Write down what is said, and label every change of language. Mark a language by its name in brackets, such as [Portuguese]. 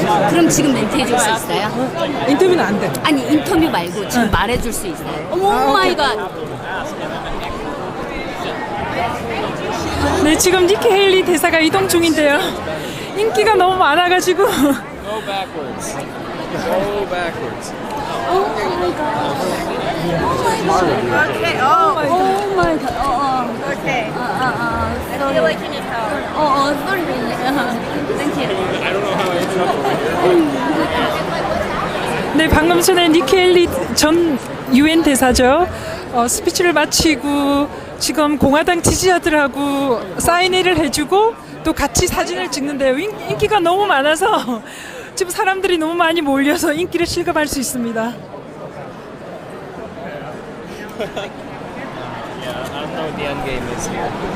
[Korean] 그럼 지금 멘트 해줄 수 있어요? 인터뷰는 안 돼. 아니 인터뷰 말고 지금 말해줄 수 있어요? 어머 마이 갓. 네, 지금 니키 헤일리 대사가 이동 중인데요. 인기가 너무 많아가지고. [English] Go backwards. Go backwards. Okay. Oh my god. Okay. I don't know how I interrupted. [Korean] 네, 방금 전에 니키 헤일리 전 UN 대사죠. 스피치를 마치고 지금 공화당 지지자들하고 사인회를 해주고 또 같이 사진을 찍는데요. 인기가 너무 많아서 지금 사람들이 너무 많이 몰려서 인기를 실감할 수 있습니다. [English] Yeah, I don't know what the end game is here.